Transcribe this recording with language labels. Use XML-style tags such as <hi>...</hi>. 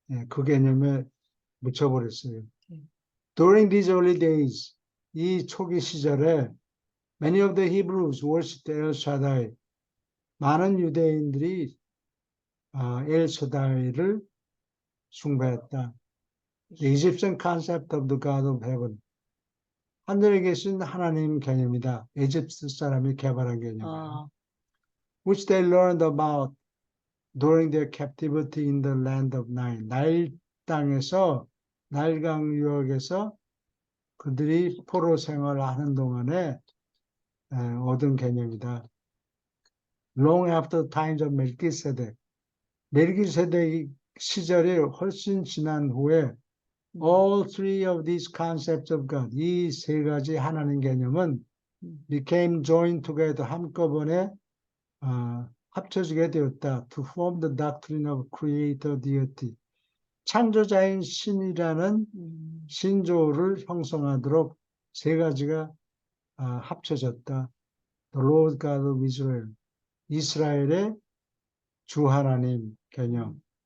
<ko>그 개념에 묻혀버렸어요. 음.</ko> <en>During these early days,</en> <ko>이 초기 시절에</ko> <en>many of the Hebrews worshipped El Shaddai.</en> <ko>많은 유대인들이 엘 샤다이를 숭배했다.</ko> <en>The Egyptian concept of the God of heaven.</en> <ko>하늘에 계신 하나님 개념이다. 에집트 사람이 개발한 개념이에요.</ko> <en>Which they learned about during their captivity in the land of Nile.</en> <ko>나일 땅에서 나일강 유역에서 그들이 포로 생활하는 동안에 얻은 개념이다.</ko> <en>Long after the times of Melchizedek.</en> <ko>멜기세덱 시절이 훨씬 지난 후에</ko> <en>all three of these concepts of God,</en> <ko>이 세 가지 하나님 개념은</ko> <en>became joined together,</en> <ko>한꺼번에 합쳐지게 되었다.</ko> <en>To form the doctrine of creator deity.</en> <ko>창조자인 신이라는 신조를 형성하도록 세 가지가 합쳐졌다.</ko> <en>The Lord God of Israel.</en> <ko>이스라엘의 주 하나님 개념.</ko>